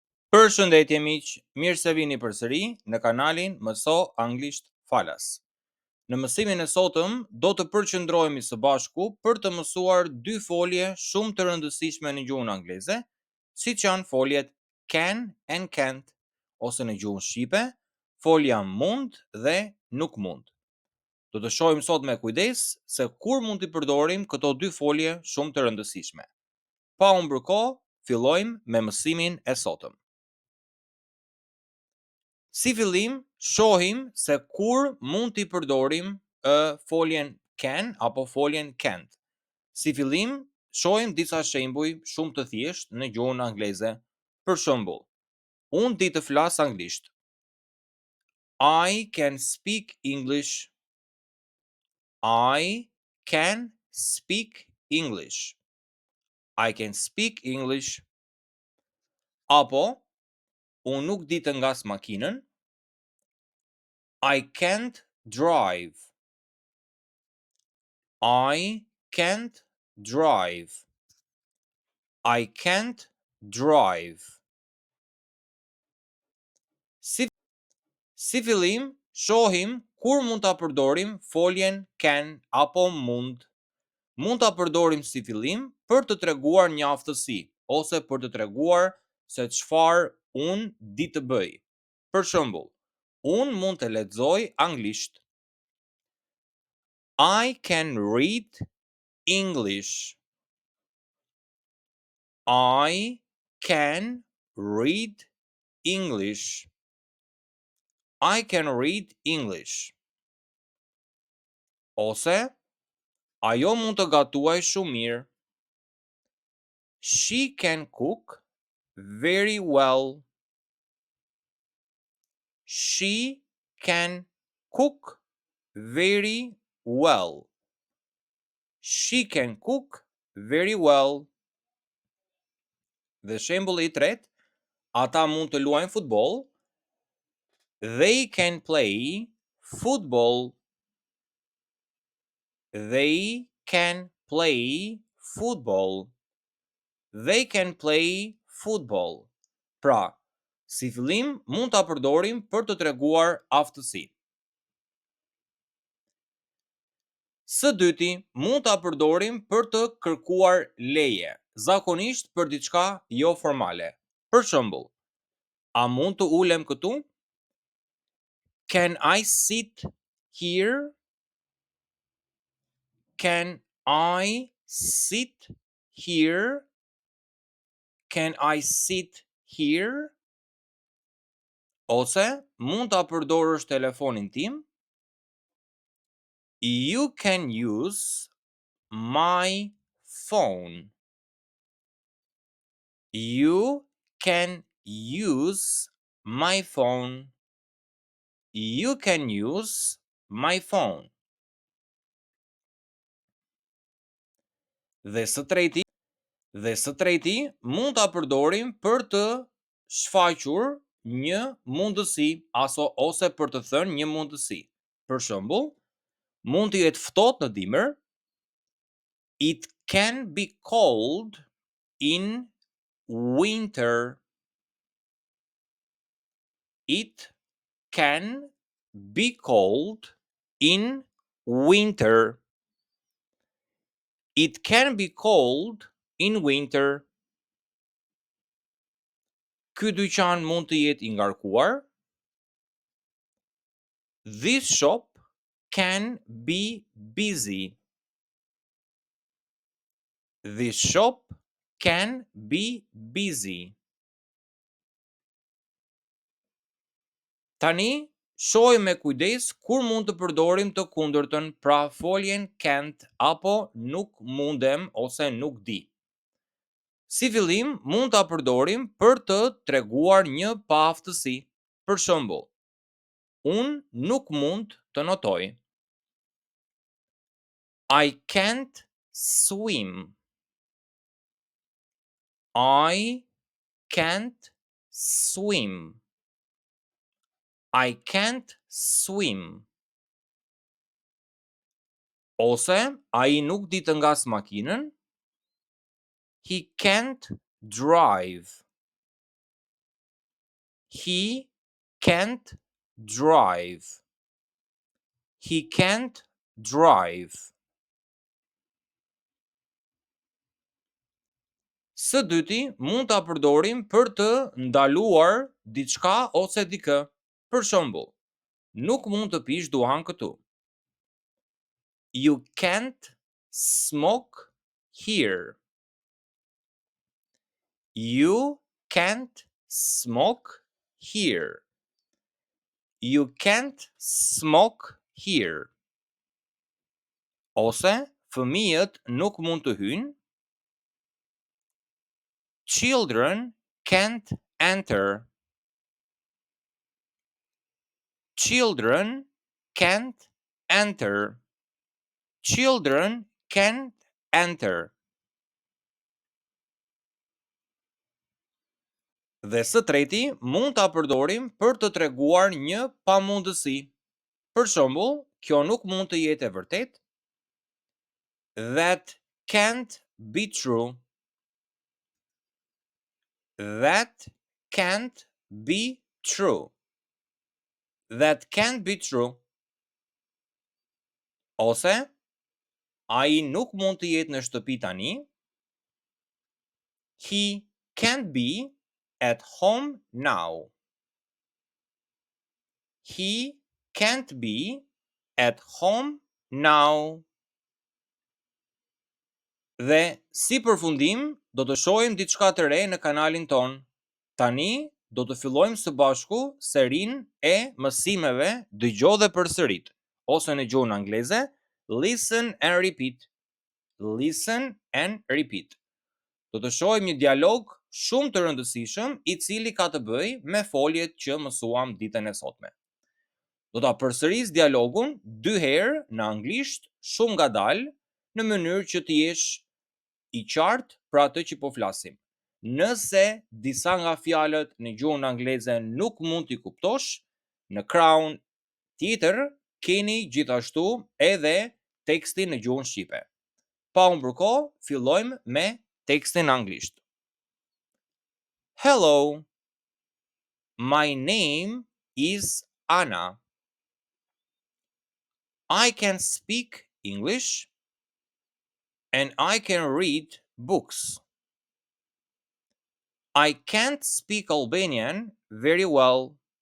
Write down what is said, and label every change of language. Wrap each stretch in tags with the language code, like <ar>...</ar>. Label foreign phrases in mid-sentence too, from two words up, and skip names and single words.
<sq>Përshëndetje miq, mirë se vini përsëri në kanalin Mëso Anglisht Falas. Në mësimin e sotëm do të përqendrohemi së bashku për të mësuar dy folje shumë të rëndësishme në gjuhën angleze, siç janë foljet</sq> <en>can and can't,</en> <sq>ose në gjuhën shqipe, folja mund dhe nuk mund. Do të shohim sot me kujdes se kur mund t'i përdorim këto dy folje shumë të rëndësishme. Pa humbur kohë, fillojmë me mësimin e sotëm. Si fillim, shohim se kur mund t'i përdorim foljen can apo foljen can't. Si fillim, shohim disa shembuj shumë të thjeshtë në gjuhën angleze. Për shembull, unë di të flas anglisht.</sq> <en>I can speak English. I can speak English. I can speak English.</en> <sq>Apo, unë nuk di të ngas makinën.</sq> <en>I can't drive. I can't drive. I can't drive.</en> <sq>Si fillim, shohim kur mund ta përdorim foljen can apo mund. Mund ta përdorim si fillim për të treguar një aftësi ose për të treguar se çfarë unë di të bëj. Për shembull, unë mund të lexoj anglisht.</sq> <en>I can read English. I can read English. I can read English.</en> <sq>Ose, ajo mund të gatuaj shumë mirë.</sq> <en>She can cook very well. She can cook very well. She can cook very well.</en> <sq>Dhe shembulli I tretë, ata mund të luajnë futboll.</sq> <en>They can play football. They can play football. They can play football.</en> <sq>Pra, si fillim mund ta përdorim për të treguar aftësi. Së dyti, mund ta përdorim për të kërkuar leje, zakonisht për diçka jo formale. Për shembull, a mund të ulem këtu?</sq> <en>Can I sit here? Can I sit here? Can I sit here?</en> <sq>Ose, mund ta përdorësh telefonin tim?</sq> <en>You can use my phone. You can use my phone. You can use my phone.</en> <sq>Dhe së treti, mund ta përdorim për të shfaqur një mundësi ose për të thënë një mundësi. Për shembull, mund të jetë ftohtë në dimër.</sq> <en>It can be cold in winter. It can be cold in winter. It can be cold in winter.</en> <sq>Ky dyqan mund të jetë I ngarkuar.</sq> <en>This shop can be busy. This shop can be busy.</en> <sq>Tani, shohim me kujdes kur mund të përdorim të kundërtën, pra foljen can't apo nuk mundem ose nuk di. Si fillim, mund ta përdorim për të treguar një paaftësi. Për shembull, unë nuk mund të notoj.</sq> <en>I can't swim. I can't swim. I can't swim.</en> <sq>Ose, ai nuk di të ngas makinën.</sq> <en>He can't drive. He can't drive. He can't drive.</en> <sq>Së dyti mund ta përdorim për të ndaluar diçka ose dikë. Për shembull, nuk mund të pish duhan këtu.</sq> <en>You can't smoke here. You can't smoke here. You can't smoke here.</en> <sq>Ose fëmijët nuk mund të hyjnë.</sq> <en>Children can't enter. Children can't enter. Children can't enter.</en> <sq>Dhe së treti mund ta përdorim për të treguar një pamundësi. Për shembull, kjo nuk mund të jetë e vërtetë.</sq> <en>That can't be true. That can't be true. That can't be true.</en> <sq>Ose, ai nuk mund të jetë në shtëpi tani.</sq> <en>He can't be at home now. He can't be at home now.</en> <sq>Dhe si përfundim, do të shohim diçka të re në kanalin ton. Tani do të fillojmë së bashku serinë e mësimeve Dëgjo dhe përsërit, ose në gjuhën angleze</sq> <en>listen and repeat. Listen and repeat.</en> <sq>Do të shohim një dialog shumë të rëndësishëm i cili ka të bëjë me foljet që mësuam ditën e sotme. Do ta përsëris dialogun 2 herë në anglisht, shumë ngadalë, në mënyrë që të jesh i qartë për atë që po flasim. Nëse disa nga fjalët në gjuhën angleze nuk mund t'i kuptosh, në krahun tjetër keni gjithashtu edhe tekstin në gjuhën shqipe. Pa humbur kohë, fillojmë me tekstin anglisht.</sq> <en>Hello. My name is Anna. I can speak English and I can read books. I can't speak Albanian very well.</en>